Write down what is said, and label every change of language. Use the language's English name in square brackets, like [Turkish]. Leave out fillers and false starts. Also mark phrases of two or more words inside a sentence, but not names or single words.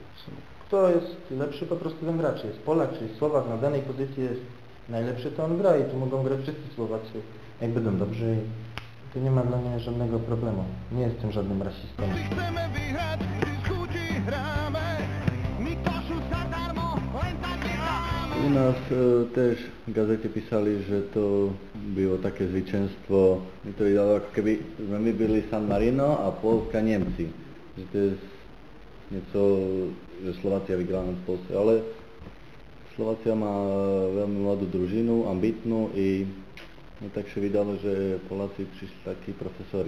[Polish] Kto jest lepszy, po prostu ten gracz. Jest Polak, czyli Słowak na danej pozycji jest najlepszy, to on gra i tu mogą grać wszyscy Słowacy. Jak będą dobrzy, to nie ma dla mnie żadnego problemu. Nie jestem żadnym rasistą. [Slovak] U nás też v gazete písali, že to bylo také zvítězstvo. Mi to vydalo, ako keby sme my byli San Marino a Polska Němci. Že to je něco, že Slovácia vygrala nad Polsce, ale Slovácia má veľmi mladú družinu, ambitnú i no, tak sa vydalo, že Poláci prišli takí profesori.